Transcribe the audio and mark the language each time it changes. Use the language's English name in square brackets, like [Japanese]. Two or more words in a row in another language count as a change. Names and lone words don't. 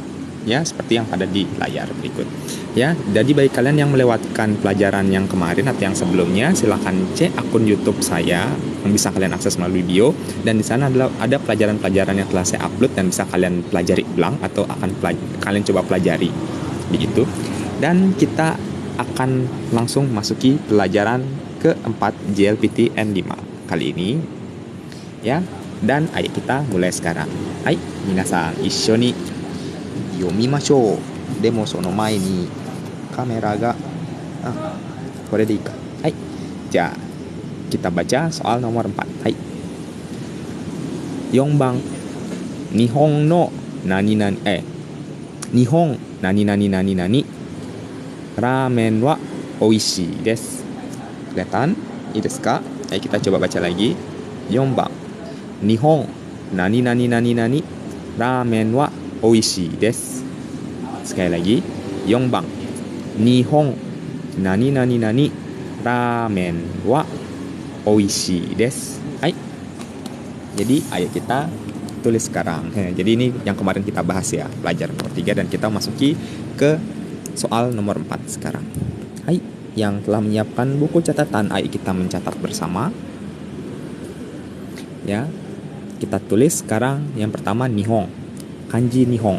[Indonesian] Ya, seperti yang ada di layar berikut. Ya, jadi bagi kalian yang melewatkan pelajaran yang kemarin atau yang sebelumnya, silahkan cek akun YouTube saya yang bisa kalian akses melalui bio, dan di sana ada pelajaran-pelajaran yang telah saya upload dan bisa kalian pelajari ulang atau akan kalian coba pelajari begitu. Dan kita akan langsung masuki pelajaran keempat JLPTN 5 kali ini. Ya, dan ayo kita mulai sekarang. [Japanese] Hai, 皆さん、一緒に読みましょう。でもその前にカメラがこれでいいか。はい。じゃあ [Indonesian] kita baca soal nomor 4. Hai. [Japanese] 4 番。日本の何々日本何々何々ラーメンは美味しいです。 [Indonesian] Kelihatan? Ini [Japanese] desu ka? [Indonesian] Ayo kita coba baca lagi. [Japanese] 4 番。日本何々何々ラーメンは美味しいです。 [Indonesian] Sekali lagi, 4 番。 [Japanese] 日本何々何ラーメンは美味しいです。Hai. [Indonesian] Jadi ayo kita tulis sekarang. Jadi ini yang kemarin kita bahas ya, pelajaran nomor 3, dan kita masuki ke soal nomor 4 sekarang. Hai, yang telah menyiapkan buku catatan, ayo kita mencatat bersama. Ya, kita tulis sekarang yang pertama Nihon, kanji Nihon.